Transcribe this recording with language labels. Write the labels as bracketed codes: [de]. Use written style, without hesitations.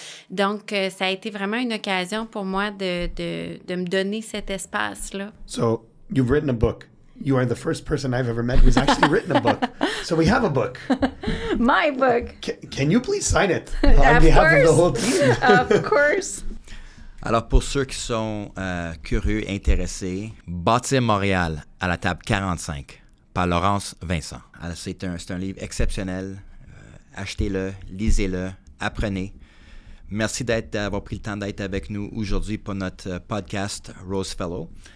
[fr] Donc, ça a été vraiment une occasion pour moi de me donner cet espace-là. [en] So, you've written a book. You are the first person I've ever met who's actually written a book. So we have a book. My book. Can you please sign it on behalf of the whole team? Of course. [fr] Alors, pour ceux qui sont curieux, intéressés, Bâtir Montréal à la table 45 par Laurence Vincent. Alors, c'est un livre exceptionnel. Achetez-le, lisez-le, apprenez. Merci d'avoir pris le temps d'être avec nous aujourd'hui pour notre podcast Rose Fellow.